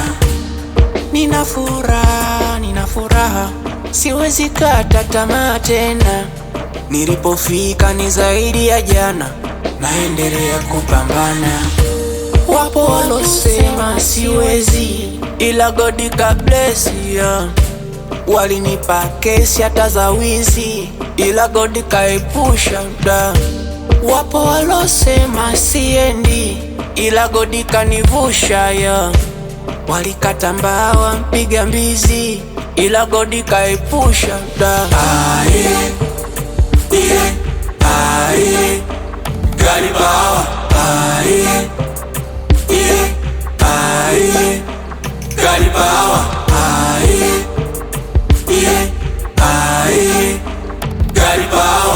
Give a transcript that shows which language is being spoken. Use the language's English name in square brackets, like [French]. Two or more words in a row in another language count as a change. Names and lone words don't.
[Swahili] Nina furaha, siwezi kata tamaa tena. Nilipofika ni zaidi ya jana, naendelea kupambana. Wapo walosema siwezi, ila God ka bless ya. Walinipa kesi hata za wizi, ila God kaepusha da. Wapo walosema siendi, ila God kanivusha ya. Walikata mbawa mpiga mbizi, ila God kaepusha da. [English] Aye, yeah, aye, God power. Aye, yeah, aye, God power. Aye, yeah, aye, God power.